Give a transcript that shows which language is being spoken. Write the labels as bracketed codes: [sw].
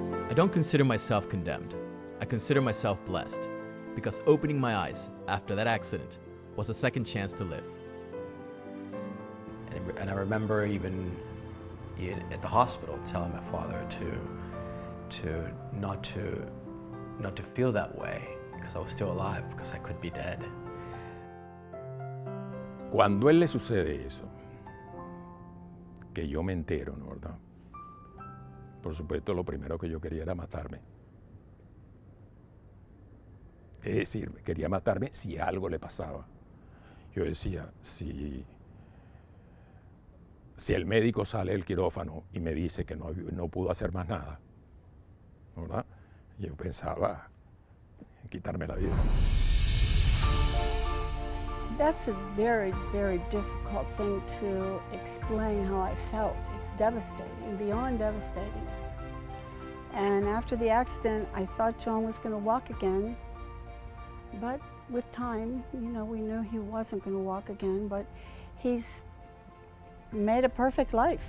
[en] I don't consider myself condemned. I consider myself blessed, because opening my eyes after that accident was a second chance to live. And I remember even at the hospital telling my father to not to feel that way, because I was still alive, because I could be dead. [es] Cuando a él le sucede eso, que yo me entero, ¿no, verdad? Por supuesto, lo primero que yo quería era matarme. Es decir, quería matarme si algo le pasaba. Yo decía, si el médico sale del quirófano y me dice que no pudo hacer más nada, ¿verdad? Yo pensaba en quitarme la vida. [en] That's a very, very difficult thing to explain how I felt. It's devastating, beyond devastating. And after the accident, I thought John was going to walk again. But with time, you know, we knew he wasn't going to walk again, but he's made a perfect life.